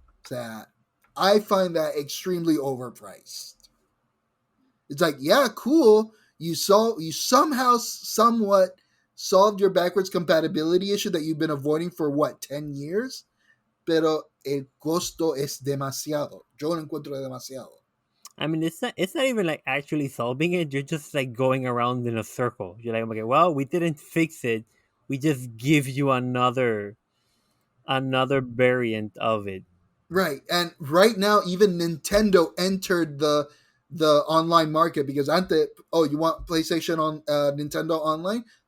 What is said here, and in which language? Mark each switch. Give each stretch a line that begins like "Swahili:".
English: That I find that extremely overpriced. It's like, yeah, cool. You somehow somewhat solved your backwards compatibility issue that you've been avoiding for what, 10 years?
Spanish: Pero el costo es demasiado. Yo lo encuentro demasiado.
English: I mean, it's not even like actually solving it. You're just like going around in a circle. You're like, okay, well, we didn't fix it. We just give you another variant of it. Right. And right now, even Nintendo entered the online market because you want PlayStation on Nintendo Online?